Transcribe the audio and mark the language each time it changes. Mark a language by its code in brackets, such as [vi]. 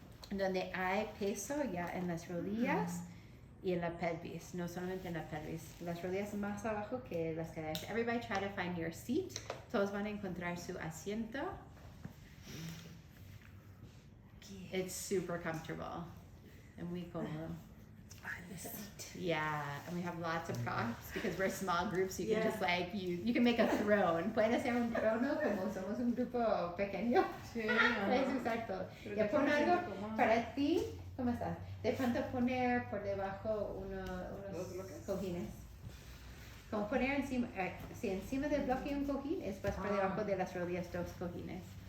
[es] Donde hay peso ya en las rodillas y en la pelvis, no solamente en la pelvis. Las rodillas más abajo que las caderas. [en] Everybody try to find your seat. [es] Todos van a encontrar su asiento. [en] It's super comfortable. And we go, yeah, and we have lots of props because we're a small group, so you can just like, you can make a throne. [es] Pueden hacer un trono como somos un grupo pequeño. Sí, Puedes usar todo. Ya pon algo para ti, ¿cómo estás? De pronto poner por debajo unos cojines. Como poner encima, si encima del bloque un cojín, después por debajo de las rodillas 2 cojines.